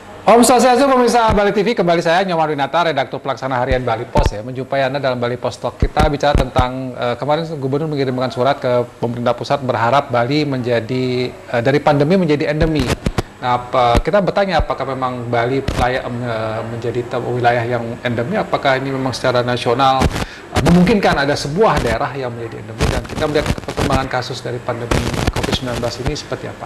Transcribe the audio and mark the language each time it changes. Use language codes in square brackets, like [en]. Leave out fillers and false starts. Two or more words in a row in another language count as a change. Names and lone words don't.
[ban] Om Swastiastu, [id] pemirsa Bali TV, kembali saya Nyoman Winata, redaktur pelaksana harian Bali Pos ya, menjumpai Anda dalam Bali Pos Talk. Kita bicara tentang kemarin Gubernur mengirimkan surat ke pemerintah pusat berharap Bali menjadi dari pandemi menjadi endemi. Nah, kita bertanya apakah memang Bali layak menjadi wilayah yang endemi, apakah ini memang secara nasional memungkinkan ada sebuah daerah yang menjadi endemi, dan kita melihat perkembangan kasus dari pandemi COVID-19 ini seperti apa.